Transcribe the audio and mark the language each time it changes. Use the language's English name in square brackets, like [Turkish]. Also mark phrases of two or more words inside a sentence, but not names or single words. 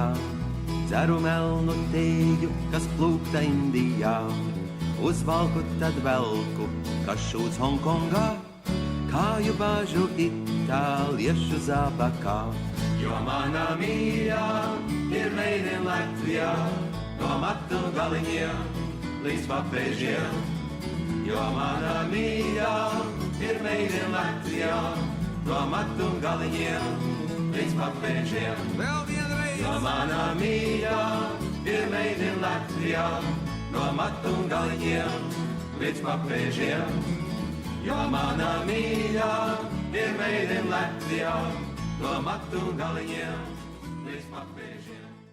[Latvian] Dzeru melnu tēju, kas plūkta Indijā. Uzvalku tad velku, kas šūts Hongkongā. Kāju bāžu itāliešu zābakā. Jo mana mīļā ir [English] made in [Latvian] Latvijā. No matu galiņiem līdz papēžiem. Jo mana mīļā ir [English] made in [Latvian] Latvijā. No matu galiņiem līdz papēžiem. Vēl vienreiz! Jo mana mīļā ir [English] made in [Latvian] Latvijā. No matu galiņiem līdz papēžiem. Jo mana mīļā ir [English] made in [Latvian] Latvijā. No matu galiņiem līdz papēžiem.